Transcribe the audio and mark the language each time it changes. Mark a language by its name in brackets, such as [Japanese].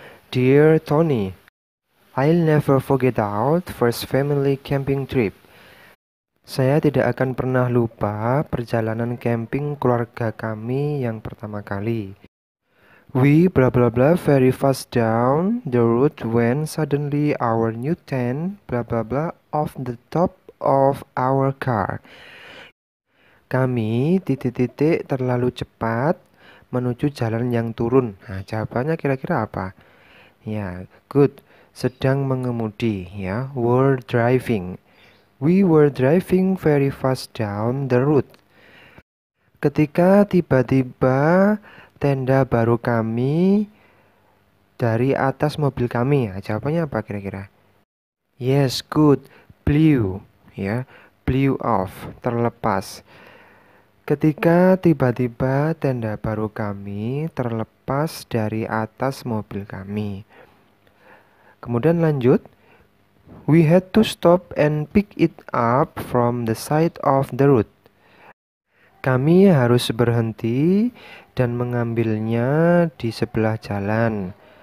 [English] Dear Tony, I'll never forget our first family camping trip. [Indonesian] Saya tidak akan pernah lupa perjalanan camping keluarga kami yang pertama kali. [English] We blah blah blah very fast down the road when suddenly our new tent blah blah blah off the top of our car. [Indonesian] Kami titik-titik terlalu cepat menuju jalan yang turun. Nah, jawabannya kira-kira apa? Ya, [English] good. [Indonesian] Sedang mengemudi, ya. [English] Were driving. We were driving very fast down the road. [Indonesian] Ketika tiba-tiba tenda baru kami dari atas mobil kami. Ya, jawabannya apa kira-kira? [English] Yes, good. Blew, [Indonesian] ya. [English] Blew off, [Indonesian] terlepas. Ketika tiba-tiba tenda baru kami terlepas dari atas mobil kami. Kemudian lanjut. [English] We had to stop and pick it up from the side of the road. [Indonesian] Kami harus berhenti dan mengambilnya di sebelah jalan.